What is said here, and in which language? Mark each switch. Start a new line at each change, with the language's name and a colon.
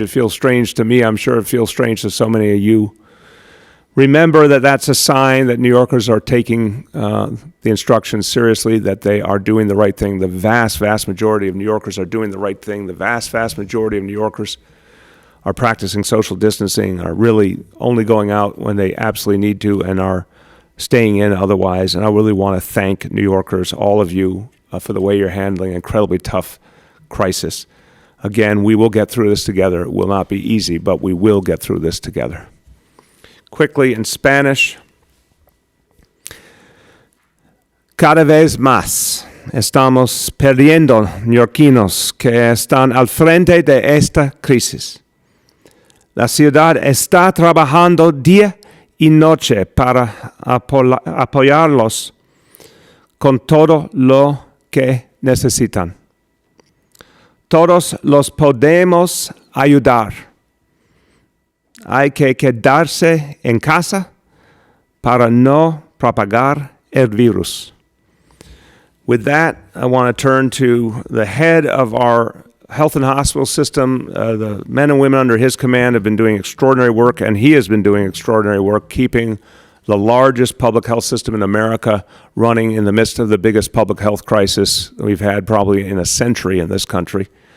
English: It feels strange to me. I'm sure it feels strange to so many of you. Remember that that's a sign that New Yorkers are taking the instructions seriously, that they are doing the right thing. The vast, vast majority of New Yorkers are doing the right thing. The vast, vast majority of New Yorkers are practicing social distancing, are really only going out when they absolutely need to, and are staying in otherwise. And I really want to thank New Yorkers, all of you, for the way you're handling an incredibly tough crisis. Again, we will get through this together. It will not be easy, but we will get through this together. Quickly in Spanish.
Spanish: Cada vez más estamos perdiendo neoyorquinos que están al frente de esta crisis. La ciudad está trabajando día y noche para apoyarlos con todo lo que necesitan. Todos los podemos ayudar. Hay que quedarse en casa para no propagar el virus.
English: With that, I want to turn to the head of our health and hospital system. The men and women under his command have been doing extraordinary work, and he has been doing extraordinary work keeping the largest public health system in America running in the midst of the biggest public health crisis we've had probably in a century in this country.